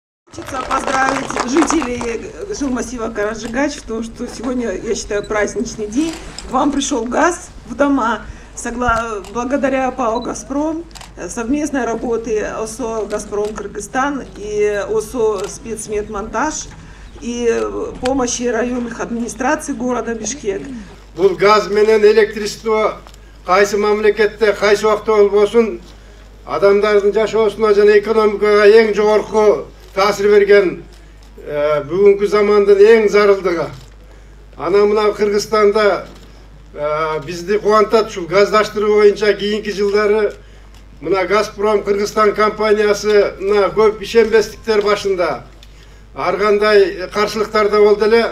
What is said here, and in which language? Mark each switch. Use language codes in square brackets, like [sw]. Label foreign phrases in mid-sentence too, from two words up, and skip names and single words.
[ru] Хочется поздравить жителей жилмассива Караджигач, то, что сегодня, я считаю, праздничный день. К вам пришел газ в дома. Благодаря ПАО «Газпром», совместной работы ОСО «Газпром Кыргызстан» и ОСО «Спецмедмонтаж» и помощи районных администраций города Бишкек. [ky] Бұл газ менен электричество кайсы мамлекетте, кайсы убакта болбосун, адамдардын жашоосуна жана экономикага эң жогорку таасир берген бүгүнкү замандын эң зарылдыгы. Ана мына Кыргызстанда бизди кубантат ушул газдаштыруу боюнча кийинки жылдары мына «Газпром Кыргызстан» компаниясына көп ишенбестиктер башында ар кандай каршылыктар да болду эле.